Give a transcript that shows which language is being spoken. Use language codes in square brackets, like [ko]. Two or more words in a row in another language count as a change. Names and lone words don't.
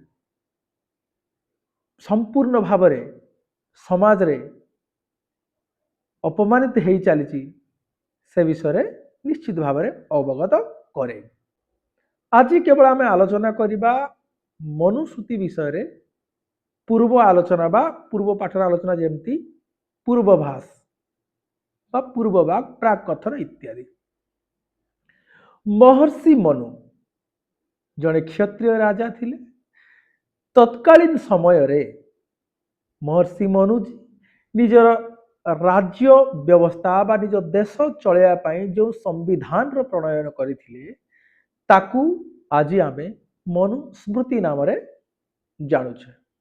[or] ସଂପୂର୍ଣ ଭାବ ରେ ସମାଜ ରେ ଅପମାନିତ ହେଈ ଚଲୀଚୀ ସେ ବିଷୟ ରେ ନିଶ୍ଚିତ ଭାବ ରେ ଅବଗତ କରେ। ଆଜ କେବଲ ଆମ ଆଲୋଚନା କରିବା ମନୁସ୍ମୃତି ବିଷୟ ରେ ପୂର୍ବ ଆଲୋଚନା ବା ପୂର୍ବ ପାଠର ଆଲୋଚନା ଜେମତୀ ପୂର୍ବଭାସ ବା ପୂର୍ବଭାଗ ପ୍ରାକ କଥନ ଇତ୍ୟାଦି। ମହର୍ଷି ମନୁ ଜଡ଼େ କ୍ଷତ୍ରିୟ ରାଜା ଥିଲେ। ତତ୍କାଲୀନ ସମୟ ରେ ମହର୍ଷି ମନୁ ନିଜର ରାଜ୍ୟ ବ୍ୟବସ୍ଥା ବା ନିଜ ଦେଶ ଚଲୈୟା ପାଈ ଜୋ ସଂବିଧାନ ରୋ ପ୍ରଣୟନ କରଥିଲେ ତାକୂ ଆଜ ଆମେ ମନୁସ୍ମୃତି ନାମ ରେ ଜାନୁଛେ।